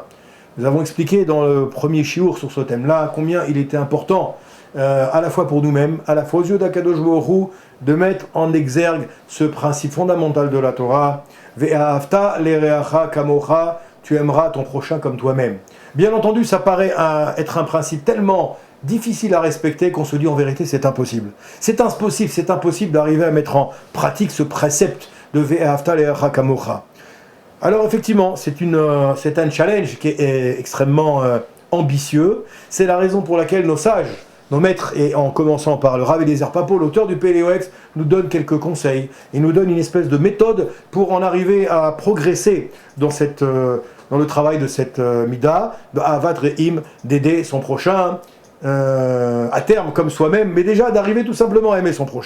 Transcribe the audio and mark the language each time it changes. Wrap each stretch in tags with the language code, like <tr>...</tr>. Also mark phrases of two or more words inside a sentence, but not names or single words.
<fr>Nous avons expliqué dans le premier shiur sur ce thème-là combien il était important, à la fois pour nous-mêmes, à la fois aux yeux d'</fr> <he>הקדוש ברוך הוא,</he> <fr>de mettre en exergue ce principe fondamental de la Torah,</fr> <he>ואהבת לרעך כמוך,</he> <fr>tu aimeras ton prochain comme toi-même. Bien entendu, ça paraît être un principe tellement difficile à respecter qu'on se dit en vérité c'est impossible. C'est impossible d'arriver à mettre en pratique ce précepte de</fr> <he>ואהבת לרעך כמוך.</he> <fr>Alors effectivement, c'est un challenge qui est extrêmement ambitieux. C'est la raison pour laquelle nos sages, nos maîtres, et en commençant par le Rav Eliezer Papo, l'auteur du Pelei Yoetz, nous donne quelques conseils et nous donne une espèce de méthode pour en arriver à progresser dans le travail de cette mida, de</fr> <he>אהבת רעים,</he> <fr>d'aider son prochain, à terme comme soi-même, mais déjà d'arriver tout simplement à aimer son prochain.</fr>